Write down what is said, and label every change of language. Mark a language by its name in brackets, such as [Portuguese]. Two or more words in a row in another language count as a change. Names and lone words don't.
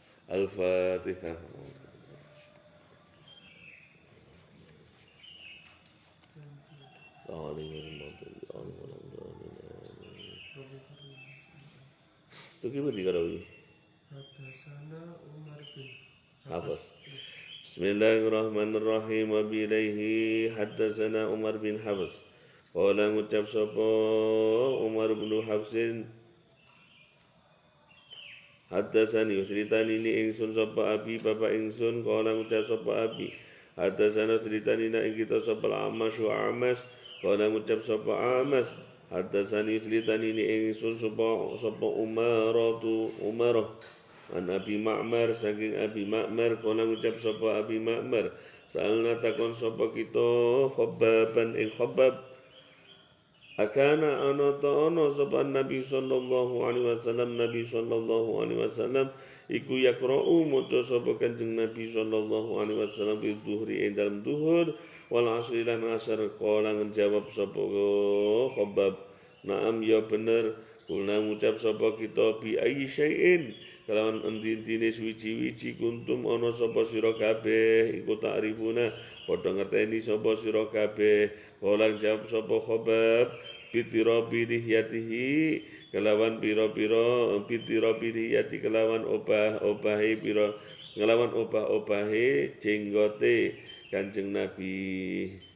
[Indonesian] Al-Fatihah. Itu gimana dikarawi? [Arabic] حدثنا عمر بن Hafaz. بسم الله الرحمن الرحيم. وبالله حدثنا عمر بن حفص. [Javanese] Qala ngucap sapa Umar bin Hafsin haddatsani ceritani ni ingsun sapa abi bapak ingsun qala ngucap sapa abi haddatsana ceritani na ing kita sapa Amas wa Amas qala ngucap sapa Amas haddatsani ceritani ni ingsun sapa Umarah an Abi Ma'mar saking Abi Ma'mar kala ngucap sapa Abi Ma'mar salna takon sapa kita Khabbaban ing Khabbab akana ana ta'ana sapa Nabi [Arabic] صلى الله عليه وسلم [Javanese] iku yaqra'u maca sapa Kanjeng Nabi [Arabic] صلى الله عليه وسلم [Javanese] bi dhuhri ing dalem dhuhur [Arabic] والعصر [Javanese] lan asar kala ngejawab sapa Khabbab na'am ya bener kula ngucap sapa kita [Arabic] بأي شيء [Javanese] kalawan endi-endine suwi-wiji kuntum ana sapa sira kabeh iku ta'rifuna padha ngerteni sapa sira kabeh kala jawab sapa Khabbab [Arabic] باضطراب لحيته [Javanese] kelawan pira-pira [Arabic] باضطراب لحية [Javanese] kelawan obah-obahe pira kelawan obah-obahe jenggote Kanjeng Nabi.